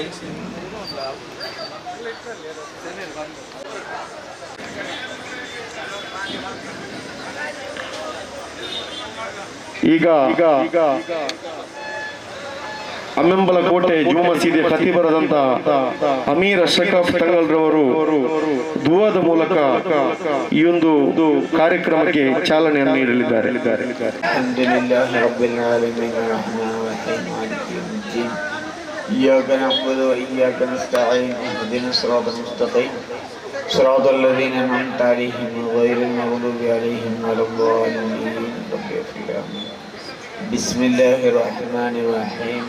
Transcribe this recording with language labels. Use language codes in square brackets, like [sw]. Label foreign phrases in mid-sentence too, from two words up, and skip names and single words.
[kn] ಈಗ ಅಮ್ಮೆಂಬಲ ಕೋಟೆ ಜುಮ್ಮಾ ಮಸೀದಿ ಖತೀಬರಾದಂತ ಅಮೀರ್ ಅಶ್ರಫ್ ತಂಗಲ್ ರವರು ದುವಾದ ಮೂಲಕ ಈ ಒಂದು ಕಾರ್ಯಕ್ರಮಕ್ಕೆ ಚಾಲನೆಯನ್ನು ನೀಡಲಿದ್ದಾರೆ. [ar] صراط الذين أنعمت عليهم غير المغضوب عليهم ولا الضالين. بسم الله الرحمن الرحيم.